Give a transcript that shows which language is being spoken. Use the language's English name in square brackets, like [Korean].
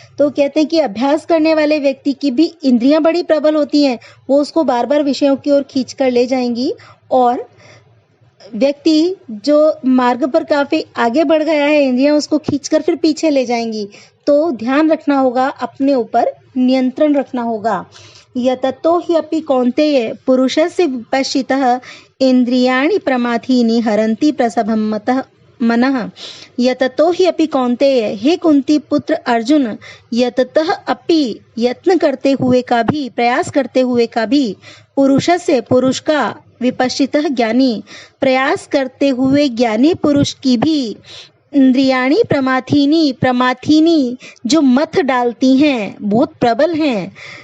[Hindi] तो कहते हैं कि अभ्यास करने वाले व्यक्ति की भी इंद्रियां बड़ी प्रबल होती हैं, वो उसको बार बार विषयों की ओर खींच कर ले जाएंगी, और व्यक्ति जो मार्ग पर काफी आगे बढ़ गया है, इंद्रियां उसको खींचकर फिर पीछे ले जाएंगी। तो ध्यान रखना होगा, अपने ऊपर नियंत्रण रखना होगा। [Sanskrit] यततो हि अपि कौन्तेय पुरुषस्य विपश्चितः इंद्रियाणि प्रमाथीनि हरन्ति प्रसभं मनः। यततो हि अपि कौन्तेय, [Hindi] हे कुंती पुत्र अर्जुन, यततः अपि यत्न करते हुए का भी, प्रयास करते हुए का भी, पुरुषस्य पुरुष का, विपश्चितः ज्ञानी, प्रयास करते हुए ज्ञानी पुरुष की भी, इंद्रियाणि प्रमाथीनि, प्रमाथीनि जो मथ डालती हैं, बहुत प्रबल हैं,